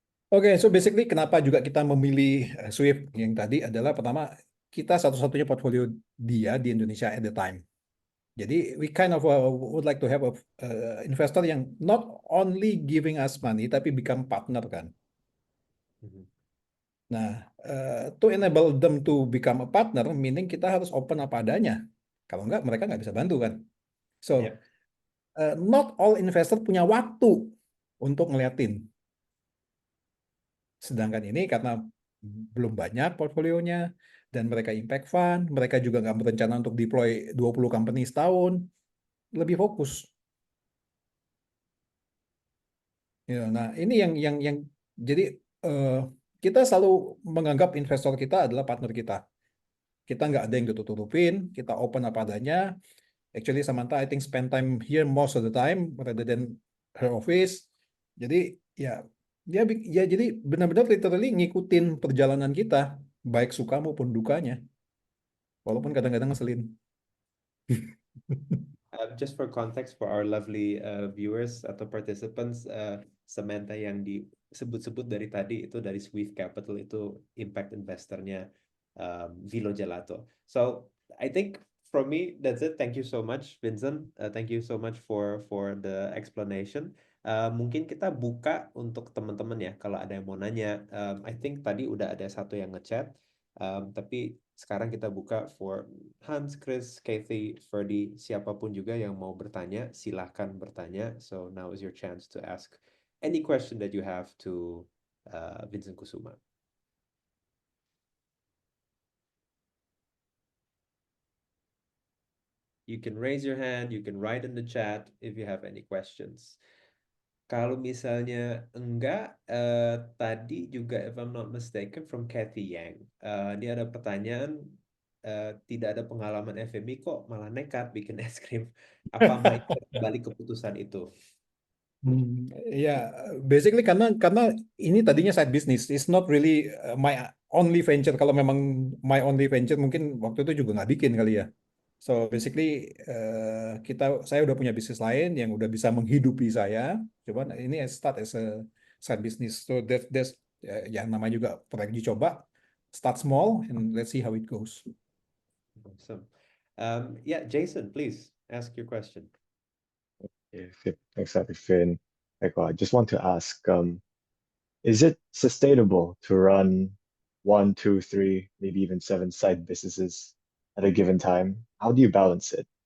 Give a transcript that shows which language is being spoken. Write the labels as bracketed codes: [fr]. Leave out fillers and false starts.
[id] Oke, so basically kenapa juga kita memilih Swift yang tadi adalah pertama kita satu-satunya portfolio dia di Indonesia [en] at the time. Jadi we kind of would like to have a investor yang not only giving us money [id] tapi [en] become partner kan. Mhm. Nah, to enable them to become a partner, meaning [id] kita harus open apa adanya. Kalau enggak, mereka nggak bisa bantu kan. [en] So, Yep. not all investor [id] punya waktu untuk ngeliatin. Sedangkan ini karena belum banyak portfolionya, dan mereka impact fund, mereka juga nggak berencana untuk deploy 20 company setahun, lebih fokus. Ya, nah, ini yang jadi eh, kita selalu menganggap investor kita adalah partner kita. Kita nggak ada yang tutup-tutupin, kita open apa adanya. [en] Actually, Samantha, I think spend time here most of the time rather than her office. [id] Jadi ya ya jadi benar-benar literally ngikutin perjalanan kita, baik suka maupun dukanya. Walaupun kadang-kadang ngeselin. [en] Just for context for our lovely viewers [id] atau participants, Samantha yang disebut-sebut dari tadi itu dari Swift Capital, itu impact investornya Vilo Gelato. [en] So I think from me that's it. Thank you so much, Vincent. Thank you so much for the explanation. [id] Mungkin kita buka untuk teman-teman ya, kalau ada yang mau nanya. I think tadi udah ada satu yang ngechat. Tapi sekarang kita buka for Hans, Chris, Kathy, Ferdy, siapapun juga yang mau bertanya, silahkan bertanya. [en] So now is your chance to ask any question that you have to Vincent Kusuma. You can raise your hand, you can write in the chat if you have any questions. [id] Kalau misalnya enggak, tadi juga [en] if I'm not mistaken [id] from Kathy Yang, dia ada pertanyaan, tidak ada pengalaman FMI kok malah nekat bikin es krim. Apa mindset balik keputusan itu? [en] Ya, basically [id] karena ini tadinya [en] side business, it's not really my only venture. [id] Kalau memang [en] my only venture, [id] mungkin waktu itu juga nggak bikin kali ya. So basically saya udah punya bisnis lain yang udah bisa menghidupi saya. Cuman ini [en] start as a side business. [id] So that's yang namanya juga proyek dicoba. [en] Start small and let's see how it goes. Awesome. Yeah, Jason, please ask your question. Thanks, Arifin. I just want to ask, is it sustainable to run 1, 2, 3, maybe even 7 side businesses at a given time? How do you balance it?